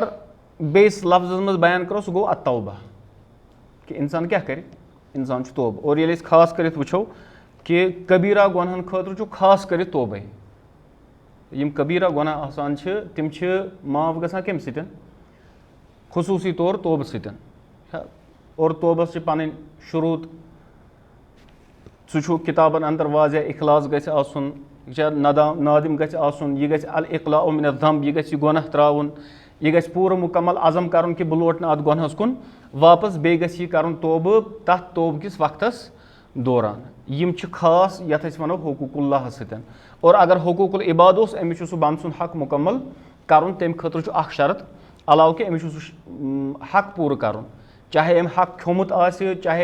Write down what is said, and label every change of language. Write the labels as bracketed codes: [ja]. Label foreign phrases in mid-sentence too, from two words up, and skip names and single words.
[ks] بیٚیِس لفظس منٛز بیان کرو سُہ گوٚو التوبہ کہِ اِنسان کیٛاہ کرِ اِنسان چھُ توبہٕ اور ییٚلہِ أسۍ خاص کٔرِتھ وٕچھو کہِ قبیٖرا گۄنہن خٲطرٕ چھُ خاص کٔرِتھ توبے یِم قبیٖرا گۄناہ آسان چھِ تِم چھِ معاف گژھان کَمہِ سۭتۍ خصوٗصی طور توبہٕ سۭتۍ اور توبس چھِ پنٕنۍ شروٗط سُہ چھُ کِتابن اندر واضح اخلاص گژھِ آسُن نادِم گژھِ آسُن یہِ گژھِ [ar] الاقلاع من الذنب [ks] یہِ گژھِ یہِ گۄناہ ترٛاوُن یہِ گژھِ پوٗرٕ مُکمل عزم کرُن کہِ بہٕ لوٹہٕ نہٕ اتھ گۄنہس کُن واپس بیٚیہِ گژھِ یہِ کرُن توبہٕ تتھ توبہٕ کِس وقتس دوران یِم چھِ خاص یتھ أسۍ ونو حقوٗق اللہس سۭتۍ اور اگر [ar] حقوٗق العباد [ks] اوس أمِس چھُ سُہ بنٛد سُنٛد حق مُکمل کرُن تمہِ خٲطرٕ چھُ اکھ شرط علاوٕ کہِ أمِس چھُ سُہ حق پوٗرٕ کرُن چاہے أمۍ حق کھیوٚمُت آسہِ چاہے